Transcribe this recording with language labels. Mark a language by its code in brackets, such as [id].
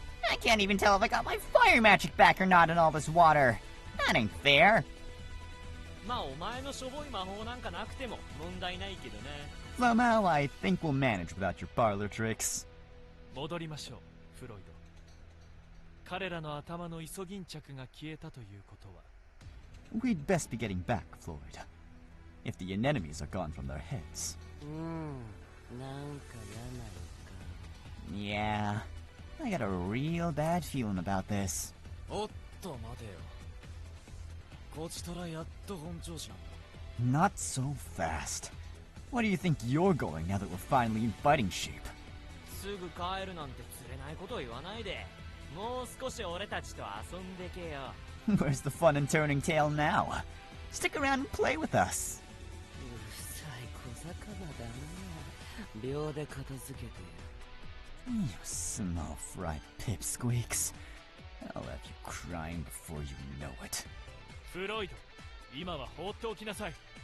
[en] I can't even tell if I got my fire magic back or not in all this water. That ain't fair. [ja] まあお前のしょぼい魔法なんかなくても問題ないけどね。 [en] Somehow, I think we'll manage without your parlor tricks. [ja] 戻りましょうフロイド。彼らの頭のイソギンチャクが消えたということは [en] We'd best be getting back, Floyd. If the enemies are gone from their heads. [ja] なんか嫌な [en] Yeah, I got a real bad feeling about this. [ja] おっと待てよ。こちとらやっと本調子なんだ。 [en] Not so fast. Where do you think you're going now that we're finally in fighting shape? [ja] すぐ帰るなんて釣れないことを言わないで。もう少し俺たちと遊んでけよ。 [en] Where's the fun in turning tail now? Stick around and play with us. [ja] うるさい小魚だな。秒で片付けて [en] You small fried pipsqueaks. I'll have you crying before you know it. [ja] フロイド今は放っておきなさい。